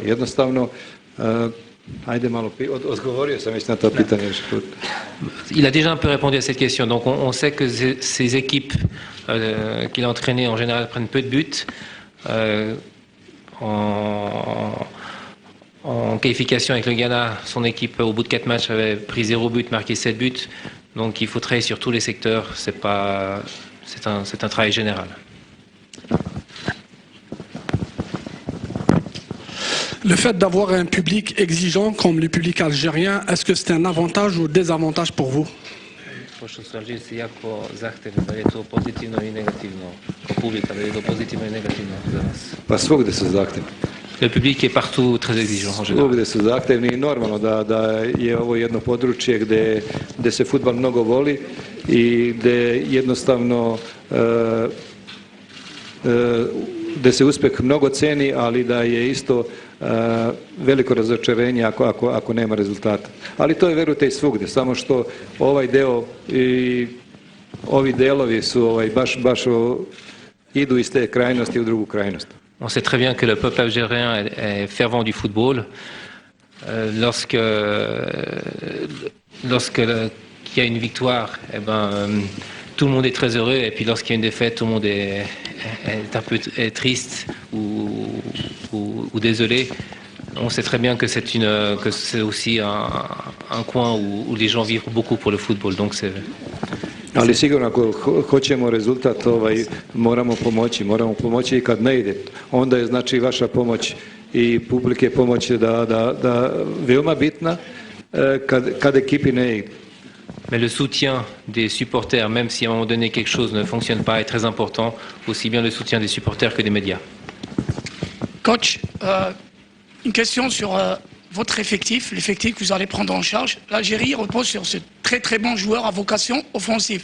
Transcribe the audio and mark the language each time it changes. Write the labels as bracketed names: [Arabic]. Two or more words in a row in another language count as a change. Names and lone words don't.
[Serbian] Jednostavno, ajde malo, odgovorio sam već na to pitanje još put. [French] Il a déjà un peu répondu à cette question. Donc on sait que ces équipes qu'il a entraînées en général prennent peu de buts. En qualification avec le Ghana, son équipe au bout de 4 matchs avait pris 0 but, marqué 7 buts. Donc il faut travailler sur tous les secteurs. C'est un travail général. Le fait d'avoir un public exigeant comme le public algérien, est-ce que c'est un avantage ou désavantage pour vous? [Serbian] Pošto su Alžirci jako zahtevni, da li je to pozitivno i negativno, kao publika, da li je to pozitivno i negativno za nas? Pa svugde su zahtevni. [French] Le public est partout très exigeant en général. [Serbian] Svugde su zahtevni i normalno da je ovo jedno područje gde se fudbal mnogo voli i gde jednostavno gde se uspeh mnogo ceni, ali da je isto veliko razočarenje ako nema rezultata. Ali to je, verujte, i svugde, samo što ovaj deo i ovi delovi su baš idu iz te krajnosti u drugu krajnost. [French] On sait très bien que le peuple algérien est fervent du football. Lorsque il y a une victoire, eh ben, tout le monde est très heureux, et puis lorsqu'il y a une défaite, tout le monde est un peu triste ou désolé. On sait très bien que c'est aussi un coin où les gens vivent beaucoup pour le football. Donc [Serbian] Ali sigurno ako hoćemo rezultat, moramo pomoći i kad ne ide. Onda je znači vaša pomoć i publike pomoć da veoma bitna kad ekipi ne ide. [French] Mais le soutien des supporters, même si à un moment donné quelque chose ne fonctionne pas, est très important, aussi bien le soutien des supporters que des médias. Coach, une question sur votre effectif, l'effectif que vous allez prendre en charge. L'Algérie repose sur ce très très bon joueur à vocation offensive.